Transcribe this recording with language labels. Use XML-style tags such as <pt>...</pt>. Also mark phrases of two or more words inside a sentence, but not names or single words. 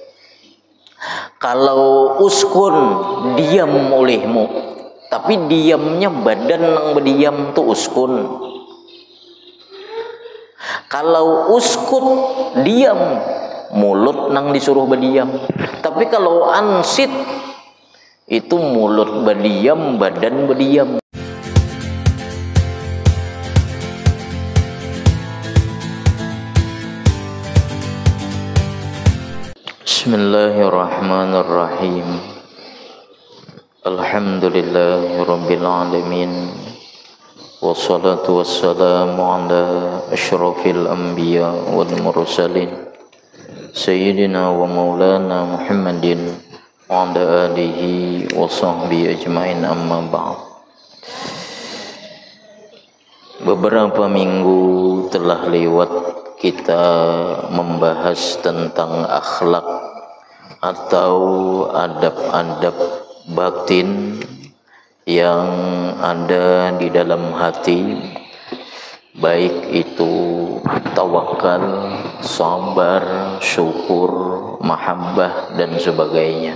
<bjn>Kalau uskun diam olehmu, tapi diamnya badan nang berdiam tuh uskun. Kalau uskut diam, mulut nang disuruh berdiam. Tapi kalau ansit itu mulut berdiam, badan berdiam.</bjn> <ar>Bismillahirrahmanirrahim. الحمد لله رب العالمين. والصلاة والسلام على أشرف الأنبياء والمرسلين سيدنا ومولانا محمد وعلى آله وصحبه أجمعين أما بعد.</ar> <id>Beberapa minggu telah lewat kita membahas tentang akhlak atau adab-adab batin yang ada di dalam hati, baik itu tawakal, sabar, syukur, mahabbah, dan sebagainya.</id>